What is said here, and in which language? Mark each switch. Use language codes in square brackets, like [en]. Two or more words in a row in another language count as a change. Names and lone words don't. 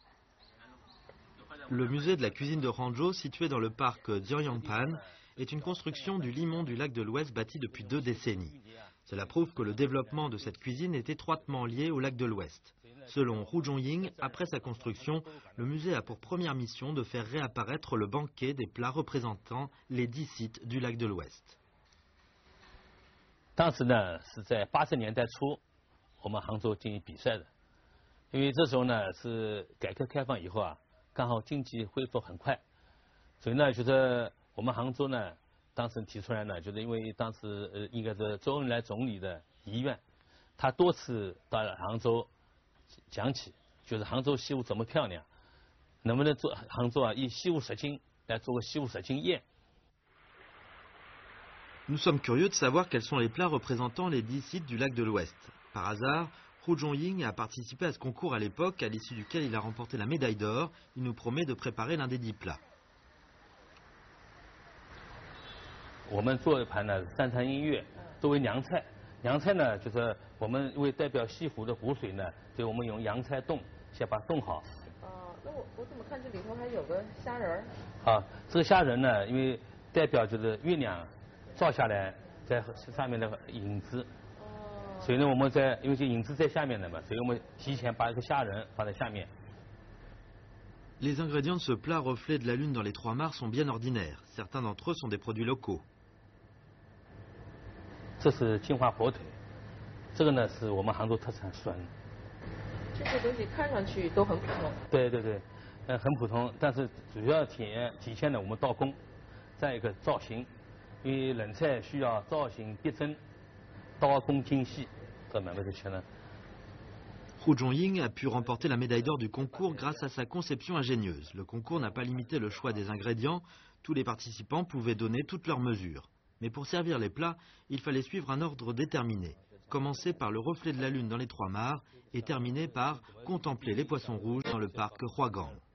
[fr] Le musée de la cuisine de Hangzhou, situé dans le parc Jianyangpan, est une construction du limon du lac de l'Ouest bâti depuis 2 décennies. Cela prouve que le développement de cette cuisine est étroitement lié au lac de l'Ouest. Selon Hu Zhongying, après sa construction, le musée a pour première mission de faire réapparaître le banquet des plats représentant les 10 sites du lac de l'Ouest. [zh] 当时呢是在80年代初，我们杭州进行比赛的，因为这时候呢是改革开放以后啊，刚好经济恢复很快，所以呢就是我们杭州呢当时提出来呢，就是因为当时应该是周恩来总理的遗愿，他多次到杭州讲起，就是杭州西湖怎么漂亮，能不能做杭州啊以西湖十景来做个西湖十景宴。 [fr] Nous sommes curieux de savoir quels sont les plats représentant les 10 sites du lac de l'Ouest. Par hasard, Hu Zhongying a participé à ce concours à l'époque, à l'issue duquel il a remporté la médaille d'or. Il nous promet de préparer l'un des 10 plats. [zh] 我们做一盘呢三餐音乐作为凉菜，凉菜呢就是我们为代表西湖的湖水呢，所以我们用洋菜冻先把它冻好。那我怎么看这里头还有个虾仁儿？啊，这个虾仁呢，因为代表就是月亮照下来在上面的影子，所以呢我们因为这影子在下面的嘛，所以我们提前把一个虾仁放在下面。 [fr] Les ingrédients de ce plat reflet de la lune dans les Trois Mares sont bien ordinaires. Certains d'entre eux sont des produits locaux. [zh] 这是金华火腿，这个呢是我们杭州特产笋。这些东西看上去都很普通。对对对，很普通，但是主要体现了我们刀工，再一个造型，因为冷菜需要造型逼真，刀工精细，这慢慢就行了。 [fr] Hu Zhongying a pu remporter la médaille d'or du concours grâce à sa conception ingénieuse. Le concours n'a pas limité le choix des ingrédients, tous les participants pouvaient donner toutes leurs mesures. Mais pour servir les plats, il fallait suivre un ordre déterminé. Commencer par le reflet de la lune dans les Trois Mares et terminer par contempler les poissons rouges dans le parc Huagang.